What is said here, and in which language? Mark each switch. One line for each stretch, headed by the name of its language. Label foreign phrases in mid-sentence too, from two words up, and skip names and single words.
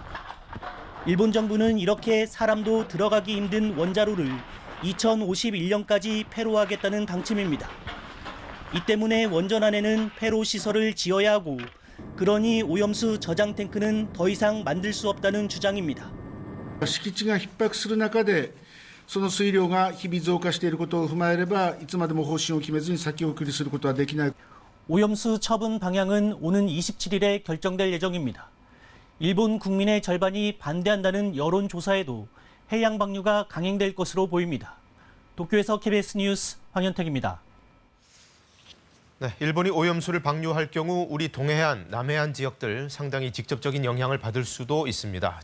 Korean: 일본 정부는 이렇게 사람도 들어가기 힘든 원자로를 2051년까지 폐로하겠다는 방침입니다. 이 때문에 원전 안에는 폐로 시설을 지어야 하고, 그러니 오염수 저장 탱크는 더 이상 만들 수 없다는 주장입니다.
Japanese: 敷地が逼迫する中で、その水量が日々増加していることを踏まえれば、いつまでも方針を決めずに先送りすることはできない。
Korean: 오염수 처분 방향은 오는 27일에 결정될 예정입니다. 일본 국민의 절반이 반대한다는 여론조사에도 해양 방류가 강행될 것으로 보입니다. 도쿄에서 KBS 뉴스 황현택입니다. 네, 일본이 오염수를 방류할 경우 우리 동해안, 남해안 지역들 상당히 직접적인 영향을 받을 수도 있습니다.